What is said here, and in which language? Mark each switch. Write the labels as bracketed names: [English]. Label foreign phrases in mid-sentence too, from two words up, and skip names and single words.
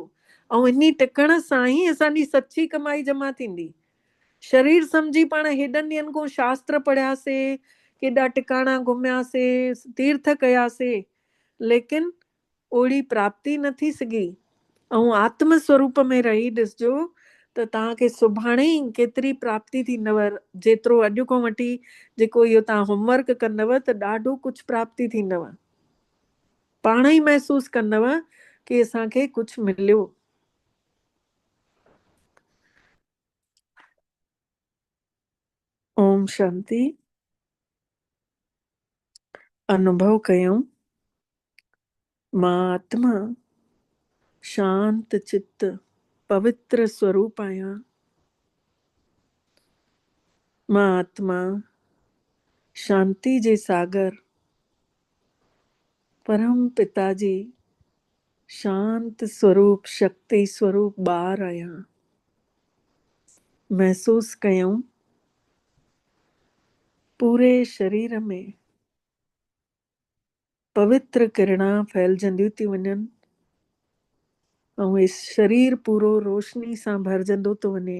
[Sindhi] ऐं इन टिकण सां ई असांजी सची कमाई जमा थींदी। शरीर सम्झी पाण हेॾनि ॾींहंनि खां शास्त्र पढ़ियासीं, केॾा टिकाणा घुमियासीं, तीर्थ कयासीं, लेकिन ओड़ी प्राप्ति न थी सघी। ऐं आत्म स्वरूप में रही ॾिसजो त तव्हांखे सुभाणे ई केतिरी प्राप्ति थींदव। जेतिरो अॼु खां वठी जेको इहो तव्हां होमवर्क कंदव त ॾाढो कुझु प्राप्ति थींदव। पाण ई महसूस कंदव कि असांखे कुझु मिलियो। ओम शांति। अनुभव कयूं मां आत्मा शांत चित्त पवित्र स्वरूप आहियां। मां आत्मा शांति जे सागर परम पिता जी शांत स्वरूप शक्ति स्वरूप ॿार आहियां। महसूस कयूं पूरे शरीर में पवित्र किरणा फैलजंदियूं थी वञनि ऐं इस शरीर पूरो रोशनी सां भरजंदो थो वञे।